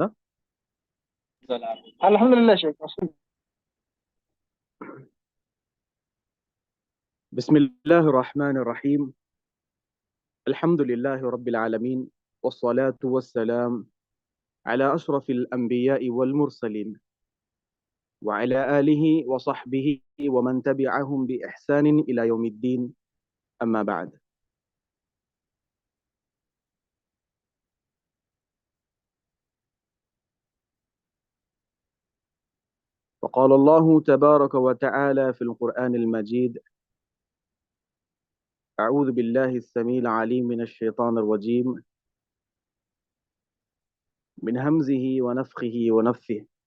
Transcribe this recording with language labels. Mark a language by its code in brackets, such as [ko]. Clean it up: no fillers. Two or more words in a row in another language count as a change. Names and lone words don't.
[ar] الحمد لله شيخ. بسم الله الرحمن الرحيم. الحمد لله رب العالمين والصلاة والسلام على أشرف الأنبياء والمرسلين وعلى آله وصحبه ومن تبعهم بإحسان إلى يوم الدين. أما بعد. فقال الله تبارك وتعالى في القرآن المجيد: أعوذ بالله السميع العليم من الشيطان الرجيم من همزه ونفخه ونفثه.